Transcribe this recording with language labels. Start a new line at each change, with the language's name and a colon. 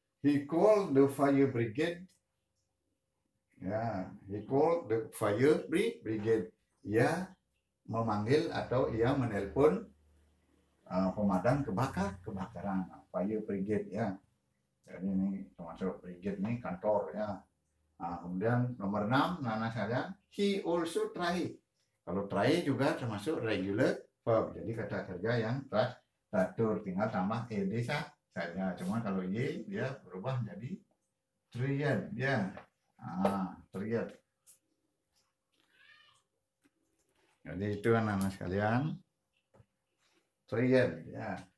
English: He called the fire brigade. Ya, he called the fire brigade.
Indonesian: Ia memanggil atau ia menelpon pemadam kebakaran. Fire brigade ya. Jadi ini termasuk brigade ini kantor ya. Kemudian nomor 6 nana saya,
English: he also try.
Indonesian: Kalau try juga termasuk regular verb. Jadi kata kerja yang teratur, tinggal tambah ed saja. Cuma kalau y dia berubah jadi triad ya. Triad. Jadi itu anak-anak sekalian, triad ya.